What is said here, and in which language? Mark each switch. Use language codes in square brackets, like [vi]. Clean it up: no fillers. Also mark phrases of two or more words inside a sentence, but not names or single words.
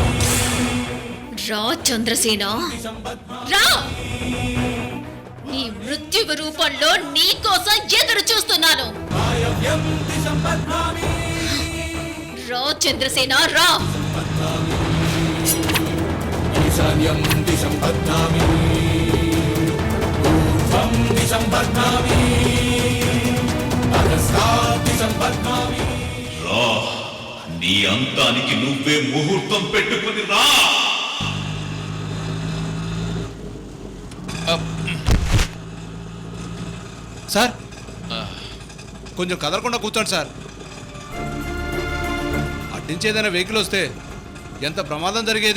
[te] రా చంద్రసేన, రా! నీ మృత్యువు రూపంలో నీ కోసం ఎదురు చూస్తున్నాను. [sa] वायव्यं दिशं बध्नामि [te] రా చంద్రసేన, రా! [sa] ईशान्यं दिशं बध्नामि ऊर्ध्वं दिशं बध्नामि अधस्तात् दिशं बध्नामि [te] రా, నీ అంతానికి నువ్వే ముహూర్తం పెట్టుకుని రా. సార్ కొంచెం కదలకుండా కూర్చోండి సార్. అట్నుంచి ఏదైనా వెహికల్ వస్తే ఎంత ప్రమాదం జరిగేది.